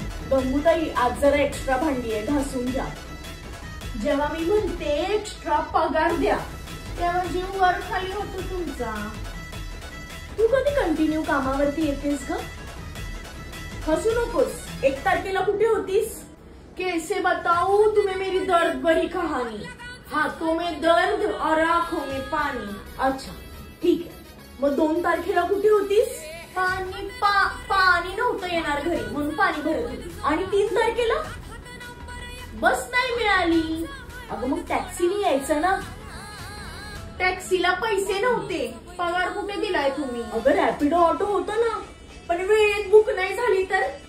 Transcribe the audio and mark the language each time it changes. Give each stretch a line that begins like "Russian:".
Marathi: गंगूताई, आज जरा एक्स्ट्रा भांडी आहे, घासून घ्या. जेव्हा मी म्हणते एक्स्ट्रा पगार द्या तेव्हा जीव वर खाली होतो तुमचा. तू कधी कंटिन्यू कामावरती येतेस ग? हसू नकोस. 1 तारखेला कुठे होतीस?
Hindi: कैसे बताऊ तुम्हें मेरी दर्द भरी कहानी, हाथों में दर्द और आंखों में पानी.
Marathi: अच्छा ठीक आहे. मग 2 तारखेला कुठे होतीस? पाणी नव्हतं येणार घरी म्हणून पाणी भरत होती. आणि 3 तारखेला बस नाही मिळाली. अगं मग टॅक्सीने यायचं ना. टॅक्सीला पैसे नव्हते. पगार कुठे दिलाय तुम्ही? अगं रॅपिडो ऑटो होतं ना, पण वेळेत बुक नाही झाली तर?